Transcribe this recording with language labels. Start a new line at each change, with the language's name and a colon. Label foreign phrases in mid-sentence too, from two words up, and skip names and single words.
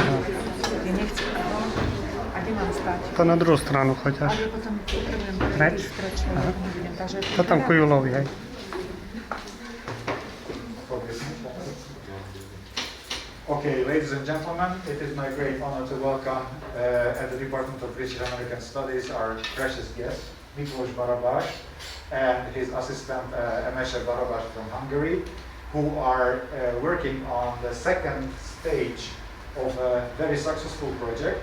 Slovak: Ja nechcem. A kde mám stať? To na druhú stranu choď až. Ale potom potrebujem Preč? Aha. Takže To tam ku Julovi, hej.
English: Okay, ladies and gentlemen, it is my great honor to welcome at the Department of British and American Studies our precious guest, Miklós Barabás, and his assistant Emese Barabás from Hungary, who are working on the second stage of a very successful project.